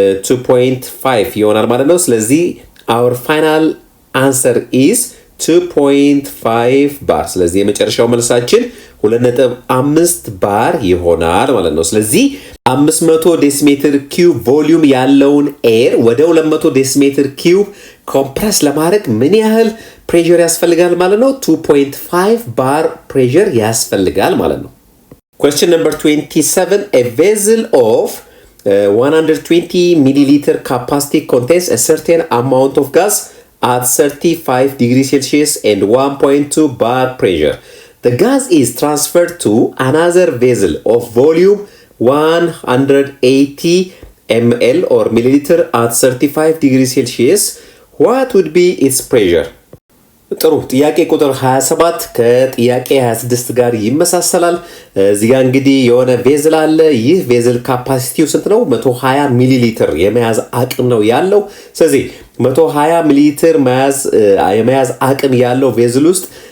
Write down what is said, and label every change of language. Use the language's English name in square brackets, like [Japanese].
[Amharic] 2.5 ይሆናል ማለት ነው። ስለዚህ [English] our final answer is [Amharic] 2.5 ባር። ስለዚህ የመጨረሻው መልሳችን 2.5 ባር ይሆናል ማለት ነው። ስለዚህ 500 ዴሲሜትር ኪዩብ ቮሊዩም ያለውን ኤር ወደ 200 ዴሲሜትር ኪዩብ ኮምፕረስ ለማድረግ ምን ያህል ፕሬሸር ያስፈልጋል ማለት ነው? 2.5 ባር ፕሬሸር ያስፈልጋል ማለት ነው። [English] question number 27. A vessel of 120 milliliter capacity contains a certain amount of gas at 35 degrees Celsius and 1.2 bar pressure. The gas is transferred to another vessel of volume 180 ml or milliliter at 35 degrees Celsius. What would be its pressure? [Amharic] ጥሩ ጥያቄ ቁጥር 27 ከጥያቄ 26 ጋር ይመሳሰላል። እዚህ ጋር እንግዲህ የሆነ ቬዝል አለ። ይህ ቬዝል ካፓሲቲው ስንት ነው? 120 ሚሊ ሊትር የመያዝ አቅም ነው ያለው። ስለዚህ 120 ሚሊ ሊትር የመያዝ አቅም ያለው ቬዝል ውስጥ